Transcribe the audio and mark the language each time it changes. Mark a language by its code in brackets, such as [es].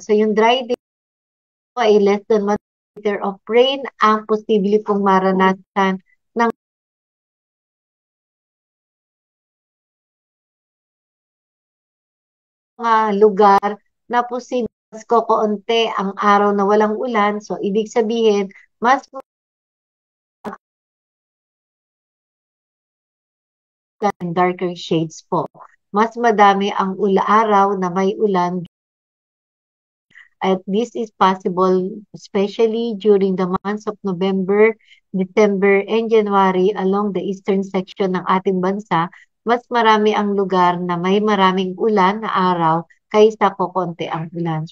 [tl] So yung dry day ay [en] less than 1 meter of rain [tl] ang posible pong maranasan ng mga lugar na posible mas kokonti ang araw na walang ulan. So, ibig sabihin, mas darker shades po. Mas madami ang araw na may ulan. [en] At this is possible especially during the months of November, December, and January along the eastern section [tl] ng ating bansa. Mas marami ang lugar na may maraming ulan na araw kaysa kokonti ang ulan.